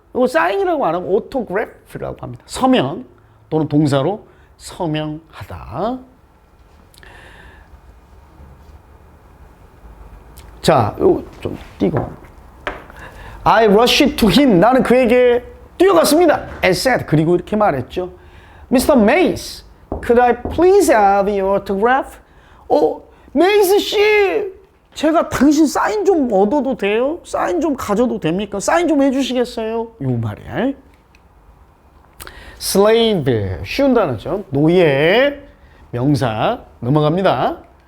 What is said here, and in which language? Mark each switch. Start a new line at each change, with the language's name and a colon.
Korean: 이거 사인이라고 안 하고 오토그래프라고 합니다. 서명 또는 동사로 서명하다. 자, 이거 좀 띄고.
English: I rushed to him.
Korean: 나는 그에게 뛰어갔습니다.
English: And said.
Korean: 그리고 이렇게 말했죠.
English: Mr. Mays, could I please have your autograph?
Korean: 메이스 씨, 제가 당신 사인 좀 얻어도 돼요? 사인 좀 가져도 됩니까? 사인 좀 해주시겠어요? 요 말이야. slave, 쉬운 단어죠. 노예, 명사, 넘어갑니다.